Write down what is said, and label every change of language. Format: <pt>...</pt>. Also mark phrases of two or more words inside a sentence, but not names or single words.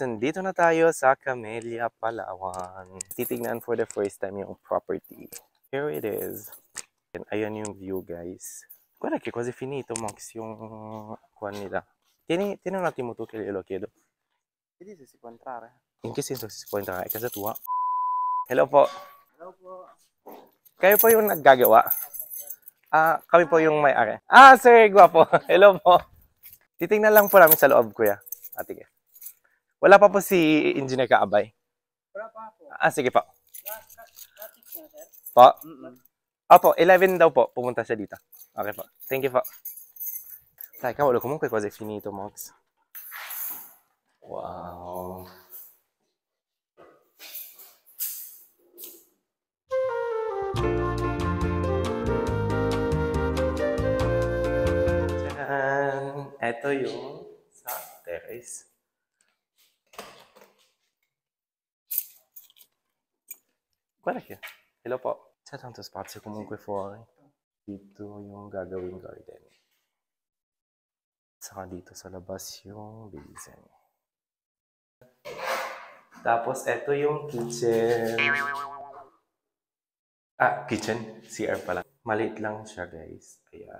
<tl>Nandito na tayo sa Camellia, Palawan. Titignan</tl> <en>for the first time</en> <tl>yung property.</tl> <en>Here it is. And</en> <tl>ayan yung</tl> <en>view guys.</en> <it>Guarda che cose finito Max</it> <tl>yung kuan nila.</tl> <it>Tieni un attimo tu che lo chiedo. Vedi se si può entrare. In che senso si può entrare? È casa tua?</it> <tl>Hello po. Hello po. Kayo po yung naggagawa? Ah, kami po yung may-ari. Ah, sir, gwapo. Hello po. Titingnan lang po namin sa loob, kuya. Ate. Wala pa po si Engineer Kaabay. Wala pa ako. Ah, sige po. Natik na, sir. Po? Opo, 11 daw po. Pumunta siya dito. Okay po. Thank you po.</tl> <it>Dai, cavolo, comunque quasi è finito, Mox. Wow. Tcharan!</it> <tl>Ito yung sa terrace.</tl> <it>Guarda che.</it> <tl>Hello po.</tl> <it>C'è tanto spazio comunque fuori.</it> <tl>Dito yung gagawing garden. Saka dito sa labas yung basin. Tapos ito yung kitchen. Ah, kitchen. CR pala. Maliit lang siya, guys. Ayan.</tl>